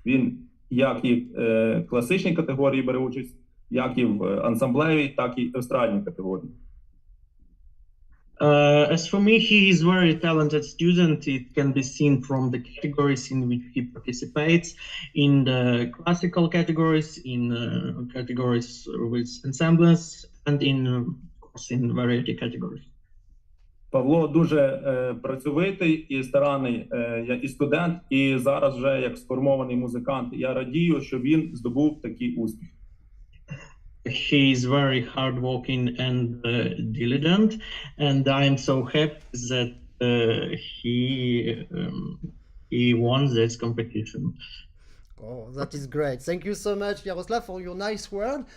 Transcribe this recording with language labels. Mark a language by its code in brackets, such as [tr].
[uk] Він як і в класичній категорії бере участь, як і в ансамблевій, так і в естрадній категорії. [en] As for me, he is very talented student. It can be seen from the categories in which he participates, in the classical categories, in categories with ensembles, and of course, in variety categories. [uk] Павло дуже працьовитий і старанний як і студент, і зараз вже як сформований музикант. Я радію, що він здобув такий успіх. [en] He is very hardworking and diligent, and I am so happy that he won this competition. Oh, that is great. Thank you so much, Yaroslav, for your nice word.